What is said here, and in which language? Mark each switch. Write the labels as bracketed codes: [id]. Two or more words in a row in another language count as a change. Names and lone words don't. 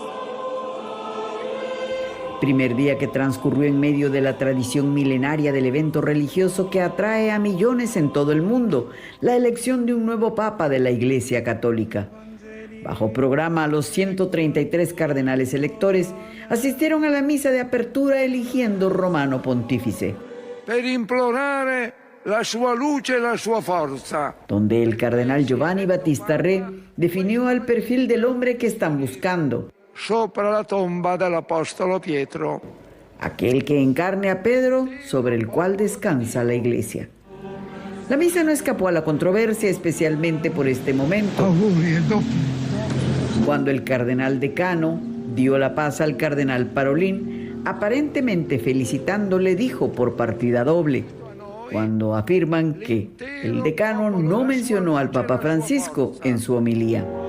[es] Primer día que transcurrió en medio de la tradición milenaria del evento religioso que atrae a millones en todo el mundo, la elección de un nuevo papa de la Iglesia Católica. Bajo programa, los 133 cardenales electores asistieron a la misa de apertura eligiendo Romano Pontífice. [it] Per implorare la sua luce e la sua forza. [es] Donde el cardenal Giovanni Battista Re definió al perfil del hombre que están buscando. [it] Sopra la tomba del apóstolo Pietro. [es] Aquel que encarne a Pedro, sobre el cual descansa la iglesia. La misa no escapó a la controversia, especialmente por este momento. Cuando el cardenal decano, dio la paz al cardenal Parolin, aparentemente felicitándole, dijo por partida doble, cuando afirman que el decano no mencionó al Papa Francisco en su homilía.